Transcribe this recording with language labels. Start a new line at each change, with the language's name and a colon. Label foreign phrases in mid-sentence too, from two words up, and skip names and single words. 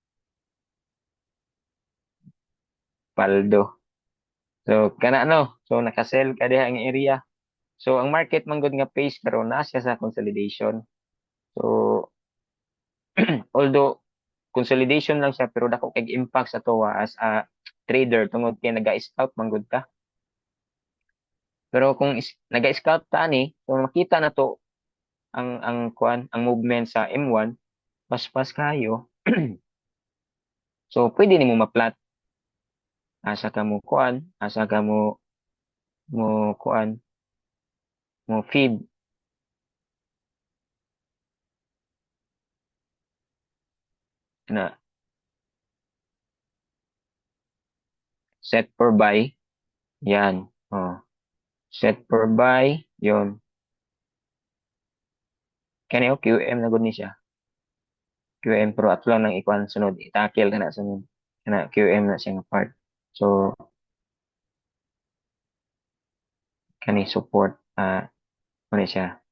Cebuano: Paldo. So kana no. So nakasell ka diha ang area. So ang market man gud nga pace karon na siya sa consolidation. So although consolidation lang siya pero dako kay impact sa to
English: as a trader
Cebuano: tungod kay naga-scout man gud ka. Pero kung naga-scout ta ani, kung makita na to ang kuan, ang movement sa M1, paspas kayo. So pwede nimo ma-plot asa ka mo kuan, asa ka mo kuan, mo feed na
English: set for buy. Yan. Oh, set for buy, yon.
Cebuano: Kani o QM na gud ni siya. QM pro at lang nang ikuan sunod, i-tackle kana sunod. Kana QM na siya nga part. So kani support ano siya.